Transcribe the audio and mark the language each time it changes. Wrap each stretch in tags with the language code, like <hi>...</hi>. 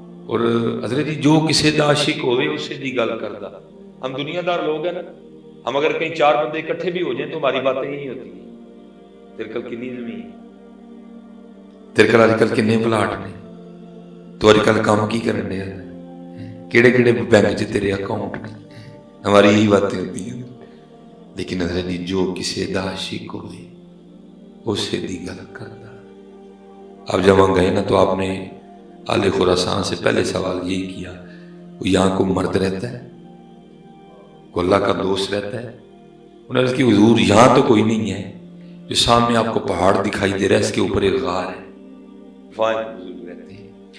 <pa>اور حضرت جی جو کسی دا عاشق ہوئے اسے دی گل کردا.</pa> <ur>ہم دنیا دار لوگ ہیں نا، ہم اگر کہیں 4 بندے اکٹھے بھی ہو جائیں تو ہماری باتیں ہی نہیں ہوتی.</ur> <pa>تیرے کل کنی زمین، تیرے کل آج کل کنے پلاٹ نے، تو آج کل کام کی کرنے ہیں، کیڑے کیڑے بینک چ تیرے اکاؤنٹ نے.</pa> <ur>ہماری یہی باتیں ہوتی ہیں.</ur> <pa>لیکن حضرت جی جو کسی دا عاشق ہوئے اسے دی گل کردا.</pa> <ur>اب جب وہاں گئے نا تو آپ نے آل خراسان سے پہلے سوال یہی کیا، وہ یہاں کو مرد رہتا ہے، کو اللہ کا دوست رہتا ہے؟ انہوں نے عرض کی حضور یہاں تو کوئی نہیں ہے، جو سامنے آپ کو پہاڑ دکھائی دے رہا ہے اس کے اوپر ایک غار ہے، وہاں حضور رہتے ہیں.</ur>